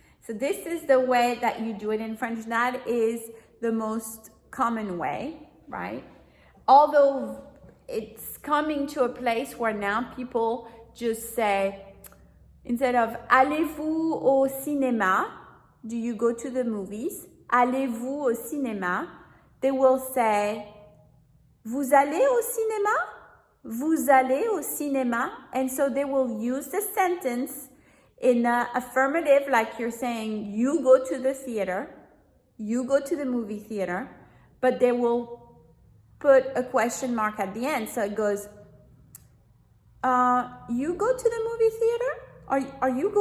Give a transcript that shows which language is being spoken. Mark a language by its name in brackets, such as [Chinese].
[English] So this is the way that you do it in French. That is the most common way, right? Although it's coming to a place where now people just say, instead of [French] allez-vous au cinéma, [English] do you go to the movies? [French] Allez-vous au cinéma? [English] They will say, [French] vous allez au cinéma? Vous allez au cinéma? [English] And so they will use the sentence in the affirmative, like you're saying, you go to the theater, you go to the movie theater, but they will put a question mark at the end. So it goes, you go to the movie theater?